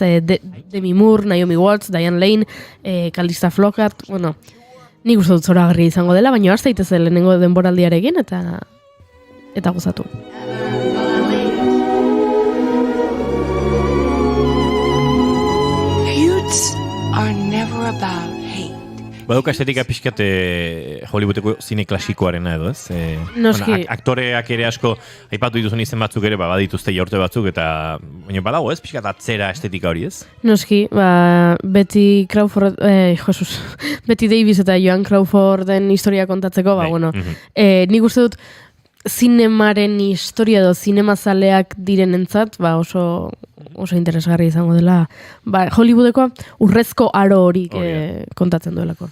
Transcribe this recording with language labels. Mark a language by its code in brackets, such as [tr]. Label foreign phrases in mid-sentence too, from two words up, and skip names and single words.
[eu] Demi Moore, Naomi Watts, Diane Lane, Calista Flockhart, nik uste dut zoragarria izango dela, baina hasta daitezela lehenengo denboraldiarekin, eta gozatu. [en] Feuds are never about hate. [eu] Baduka estetika pixkat Hollywoodeko zine klasikoarena edo, ez? Noski. Aktoreak ere asko, aipatu dituzun izen batzuk ere, badituzte jaurte batzuk, eta baina badago, ez? Pixkat atzera estetika hori, ez? Noski, Betty Crawford, Betty Davis eta Joan Crawforden historia kontatzeko, nik uste dut zinemaren historia edo zinemazaleak direnentzat, oso interesgarri izango dela, Hollywoodeko urrezko aro hori kontatzen duelako.